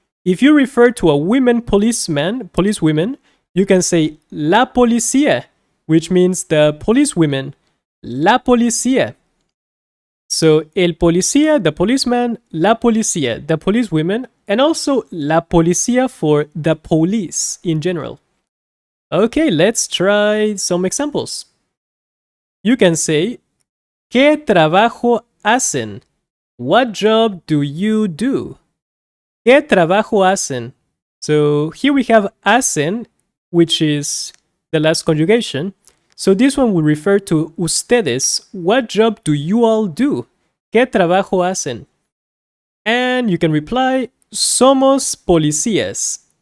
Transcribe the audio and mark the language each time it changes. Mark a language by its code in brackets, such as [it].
[en] If you refer to a women policeman, policewomen, you can say la policía, which means the policewomen. La policía. So el policía, the policeman, la policía, the policewomen, and also la policía for the police in general. Okay, let's try some examples. You can say [es] ¿Qué trabajo hacen? [en] What job do you do? [es] ¿Qué trabajo hacen? [en] So here we have hacen, which is the last conjugation. So this one will refer to ustedes. What job do you all do? [es] ¿Qué trabajo hacen? [en] And you can reply, [es] somos policías.